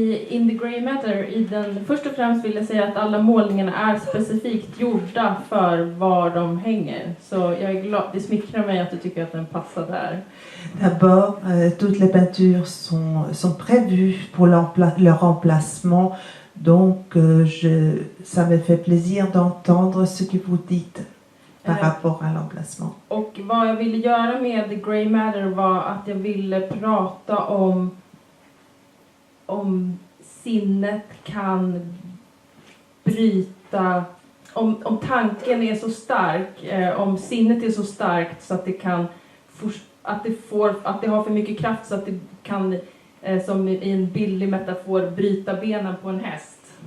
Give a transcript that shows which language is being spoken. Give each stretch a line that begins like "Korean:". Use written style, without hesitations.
Swedish: In the Grey Matter, först och främst vill jag säga att alla målningarna är specifikt gjorda för var de hänger. Så jag är glad, det smickrar mig att du tycker att den passar där.
French: D'abord, toutes les peintures sont prévues pour leur emplacement, donc ça me fait plaisir d'entendre ce que vous dites par rapport à l'emplacement.
Swedish: Och vad jag ville göra med The Grey Matter var att jag ville prata om sinnet kan bryta, om tanken är så stark, om sinnet är så starkt så att det kan att det har för mycket kraft så att det kan, som i en billig metafor, bryta benen på en häst.